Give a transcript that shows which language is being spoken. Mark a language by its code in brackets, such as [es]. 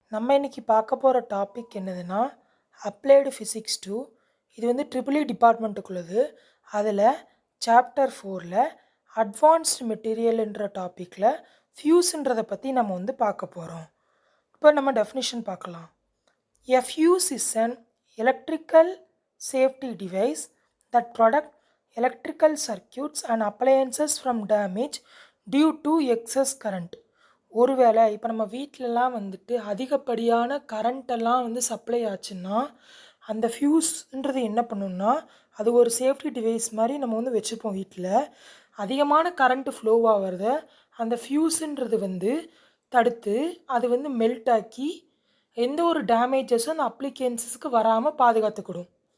[ta] நம்ம இன்னைக்கு பார்க்க போகிற டாபிக் என்னதுன்னா அப்ளைடு ஃபிசிக்ஸ் 2. இது வந்து ட்ரிபிள் டிபார்ட்மெண்ட்டுக்குள்ளது. அதில் சாப்டர் 4ல் அட்வான்ஸ்டு மெட்டீரியல்ன்ற டாப்பிக்கில் ஃபியூஸ்ன்றதை பற்றி நம்ம வந்து பார்க்க போகிறோம். இப்போ நம்ம டெஃபினிஷன் பார்க்கலாம். [en] A fuse is an electrical safety device that protects electrical circuits and appliances from damage due to excess current. [ta] ஒருவேளை இப்போ நம்ம வீட்டிலலாம் வந்துட்டு அதிகப்படியான கரண்ட்டெல்லாம் வந்து சப்ளை ஆச்சுன்னா அந்த ஃபியூஸ்ன்றது என்ன பண்ணுன்னா அது ஒரு சேஃப்டி டிவைஸ் மாதிரி நம்ம வந்து வச்சுப்போம். வீட்டில் அதிகமான கரண்ட்டு ஃப்ளோ ஆகிறத அந்த ஃபியூஸுன்றது வந்து தடுத்து அது வந்து மெல்ட் ஆக்கி எந்த ஒரு டேமேஜஸும் அந்த அப்ளிகேன்ஸஸ்க்கு வராமல் பாதுகாத்துக்கிடும்.